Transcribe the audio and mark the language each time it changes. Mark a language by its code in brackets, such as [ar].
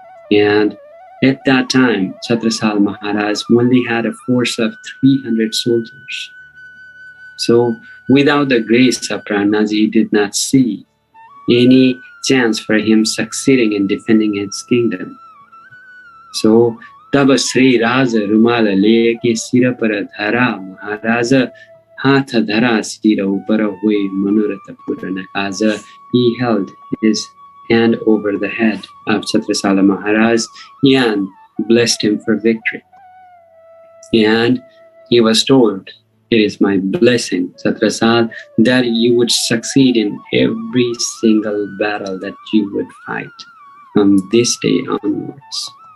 [en] And at that time, Chhatrasal Maharaj only had a force of 300 soldiers. So without the grace of Prananathji, he did not see any chance for him succeeding in defending his kingdom. [hi] So तब श्री राज रुमाल लेके सिर पर धरा महाराज हाथ धरा सिर ऊपर हुए मनोरथ पूर्ण काज. [en] He held his hand over the head of Chhatrasala Maharaj and blessed him for victory. And he was told, "It is my blessing, Chhatrasal, that you would succeed in every single battle that you would fight from this day onwards."